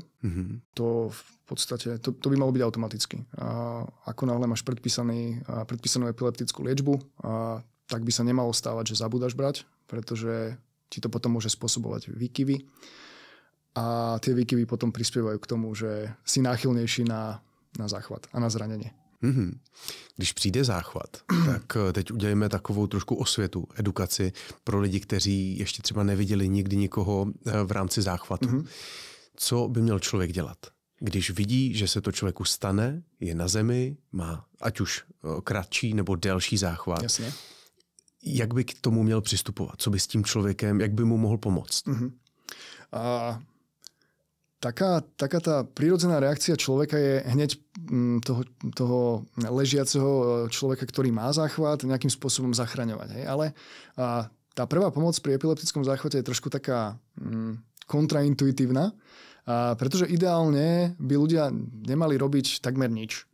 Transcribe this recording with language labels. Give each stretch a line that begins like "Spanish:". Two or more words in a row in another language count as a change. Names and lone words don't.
Slovak: To v podstate, to by malo byť automaticky. Ako náhle máš predpísanú epileptickú liečbu, tak by sa nemalo stávať, že zabúdaš brať, pretože ti to potom môže spôsobovať výkyvy. A tie výkyvy potom prispievajú k tomu, že si náchylnejší na záchvat a na zranenie.
Czech: Když přijde záchvat, tak teď udělejme takovou trošku osvětu, edukaci pro lidi, kteří ještě třeba neviděli nikdy nikoho v rámci záchvatu. Co by měl člověk dělat? Když vidí, že se to člověku stane, je na zemi, má ať už kratší nebo delší záchvat. Jasně. Jak by k tomu měl přistupovat? Co by s tím člověkem, jak by mu mohl pomoct?
Slovak: Taká tá prírodzená reakcia človeka je hneď toho ležiaceho človeka, ktorý má záchvat, nejakým spôsobom zachraňovať. Hej? Ale tá prvá pomoc pri epileptickom záchvate je trošku taká kontraintuitívna, pretože ideálne by ľudia nemali robiť takmer nič.